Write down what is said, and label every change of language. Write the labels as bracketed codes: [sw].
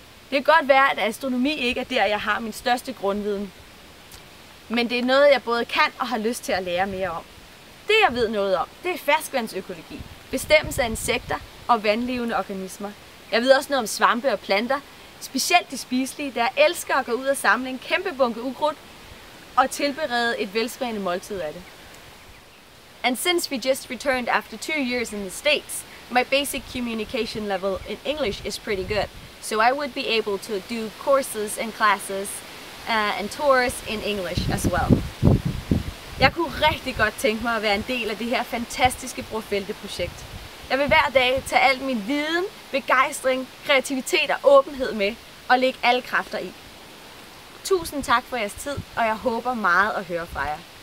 [da] Det kan godt være, at astronomi ikke er der, jeg har min største grundviden, men det er noget, jeg både kan og har lyst til at lære mere om. Det, jeg ved noget om, det er ferskvandsøkologi, bestemmelse af insekter og vandlevende organismer. Jeg ved også noget om svampe og planter, specielt de spiselige, der elsker at gå ud og samle en kæmpe bunke ukrudt og tilberede et velsmagende måltid af det. [en] And since we just returned after 2 years in the States, my basic communication level in English is pretty good, so I would be able to do courses and classes and tours in English as well. [da] Jeg kunne rigtig godt tænke mig at være en del af det her fantastiske Bror Felte-projekt. Jeg vil hver dag tage al min viden, begejstring, kreativitet og åbenhed med og lægge alle kræfter i. Tusind tak for jeres tid, og jeg håber meget at høre fra jer.